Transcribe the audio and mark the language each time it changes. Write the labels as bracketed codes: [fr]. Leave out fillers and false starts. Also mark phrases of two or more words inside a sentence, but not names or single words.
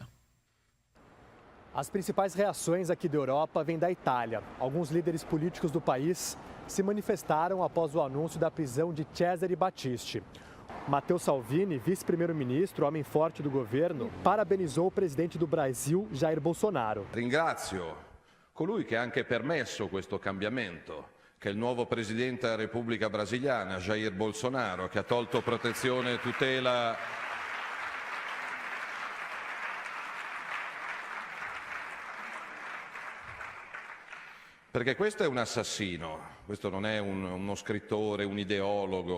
[pt] As principais reações aqui da Europa vêm da Itália. Alguns líderes políticos do país se manifestaram após o anúncio da prisão de Cesare Battisti. Matteo Salvini, vice-primeiro-ministro, homem forte do governo, parabenizou o presidente do Brasil, Jair Bolsonaro. [it] Ringrazio colui che ha anche permesso questo cambiamento, che è il nuovo presidente della Repubblica Brasiliana, Jair Bolsonaro, che ha tolto protezione e tutela perché questo è un assassino, questo non è uno scrittore, un ideologo.